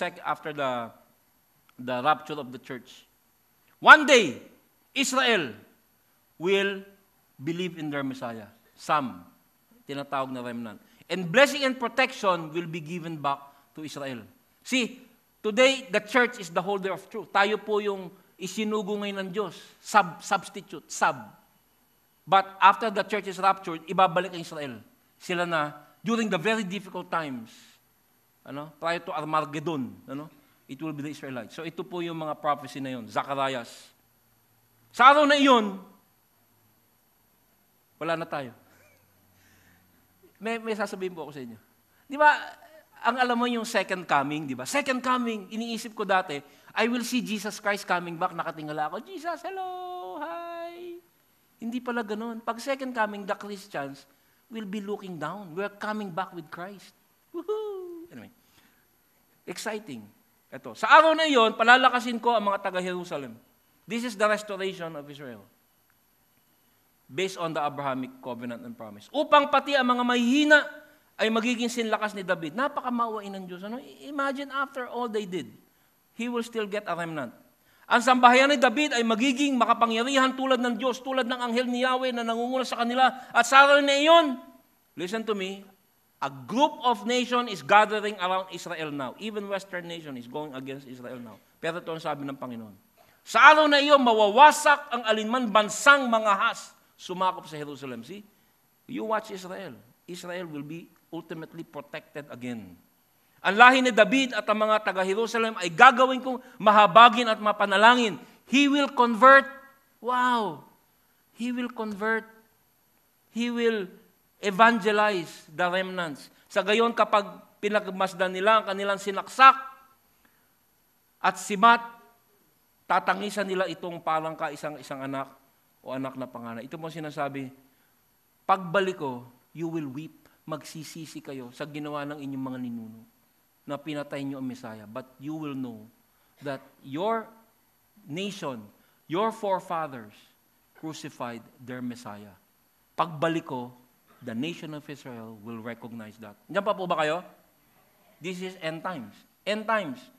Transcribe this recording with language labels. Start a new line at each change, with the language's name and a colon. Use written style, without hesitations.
English: After the rapture of the church. One day, Israel will believe in their Messiah. Some,
Filipino: tinatawag na
English: remnant. And blessing and protection will be given back to Israel. See, today, the church is the holder of truth.
Filipino: Tayo po yung isinugo ngayon ng Diyos.
English: Substitute. But after the church is raptured,
Filipino: ibabalik ang Israel. Sila na,
English: during the very difficult times, prior to Armageddon, it will be the Israelites.
Filipino: So ito po yung mga prophecy na yun, Zacharias. Sa araw na iyon, wala na tayo. May sasabihin po ako sa inyo. Di ba, ang alam mo yung second coming, di ba?
English: Second coming,
Filipino: iniisip ko dati,
English: I will see Jesus Christ coming back,
Filipino: nakatingala ako,
English: Jesus, hello, hi.
Filipino: Hindi pala ganun.
English: Pag second coming, the Christians will be looking down. We're coming back with Christ. Woohoo! Anyway, exciting.
Filipino: Ito. Sa araw na iyon, palalakasin ko ang mga taga-Jerusalem.
English: This is the restoration of Israel. Based on the Abrahamic covenant and promise.
Filipino: Upang pati ang mga mahihina ay magiging sinlakas ni David. Napakamawain ng Diyos.
English: Imagine after all they did, he will still get a remnant.
Filipino: Ang sambahayan ni David ay magiging makapangyarihan tulad ng Diyos, tulad ng anghel ni Yahweh na nangunguna sa kanila. At sa araw na iyon,
English: listen to me, a group of nation is gathering around Israel now. Even Western nation is going against Israel now.
Filipino: Pero ito ang sabi ng Panginoon. Sa araw na iyon, mawawasak ang alinman bansang mga has sumakop sa Jerusalem.
English: See? You watch Israel. Israel will be ultimately protected again.
Filipino: Ang lahi ni David at ang mga taga-Jerusalem ay gagawin kong mahabagin at mapanalangin.
English: He will convert. Wow! He will convert. He will evangelize the remnants.
Filipino: Sa gayon, kapag pinagmasdan nila ang kanilang sinaksak at simat, tatangisan nila itong parang isang anak o anak na panganay. Ito mo sinasabi, pagbalik ko,
English: you will weep.
Filipino: Magsisisi kayo sa ginawa ng inyong mga ninuno na pinatay niyo ang Messiah.
English: But you will know that your nation, your forefathers, crucified their Messiah.
Filipino: Pagbalik ko,
English: the nation of Israel will recognize that.
Filipino: Diyan pa po ba kayo?
English: This is end times. End times.